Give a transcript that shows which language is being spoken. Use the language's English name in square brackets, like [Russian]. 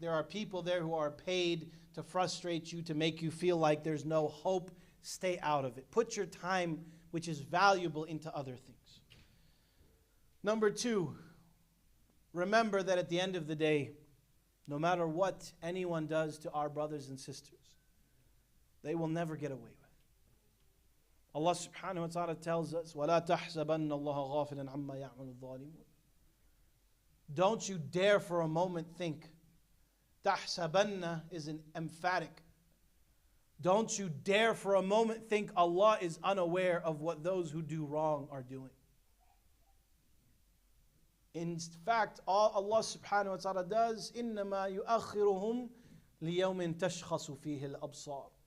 [English] There are people there who are paid to frustrate you, to make you feel like there's no hope. Stay out of it. Put your time, which is valuable, into other things. Number two, remember that at the end of the day, no matter what anyone does to our brothers and sisters, they will never get away with it. Allah subhanahu wa ta'ala tells us, [Arabic] وَلَا تَحْسَبَنَّ اللَّهَ غَافِلًا عَمَّا يَعْمَلُ الظَّالِمُونَ. [English] Don't you dare for a moment think. Tahsabanna is an emphatic. Don't you dare for a moment think Allah is unaware of what those who do wrong are doing. In fact, all Allah subhanahu wa ta'ala does, [Arabic] إِنَّمَا يُؤَخِّرُهُمْ لِيَوْمٍ تَشْخَصُ فِيهِ الْأَبْصَارِ.